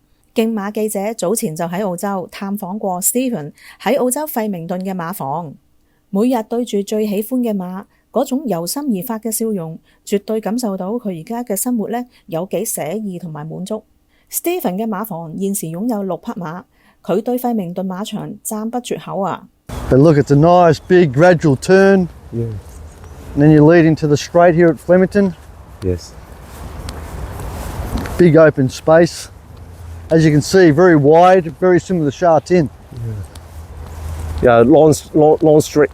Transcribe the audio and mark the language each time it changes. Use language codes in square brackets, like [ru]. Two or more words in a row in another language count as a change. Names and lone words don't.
[yue] 競馬記者早前就喺澳洲探訪過 Stephen 喺澳洲費明頓嘅馬房，每日對住最喜歡嘅馬，嗰種由心而發嘅笑容，絕對感受到佢而家嘅生活有幾寫意同埋滿足。Stephen 嘅馬房現時擁有6匹馬，佢對費明頓馬場讚不絕口啊。 [en] But look, it's a nice big gradual turn. Yeah. And then you lead into the straight here at Flemington. Yes. Big open space. As you can see, very wide, very similar to Sha Tin. Yeah, long straight.